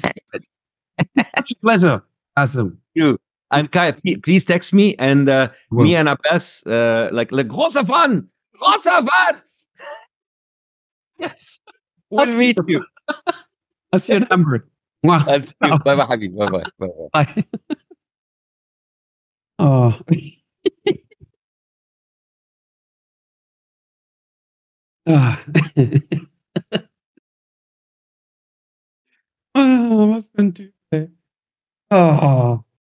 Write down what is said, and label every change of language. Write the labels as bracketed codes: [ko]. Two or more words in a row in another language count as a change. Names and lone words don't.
[en] Such a pleasure, Bassem. You and Kai, please text me and me and Abbas, like [de] großer Fan. [en] Yes. We'll meet you. I'll see you in Hamburg. Mwah. I'll see you. Bye bye, Habib. Bye bye. Bye. Oh. Ah. [de] Oh, was für ein Typ, ey. Oh.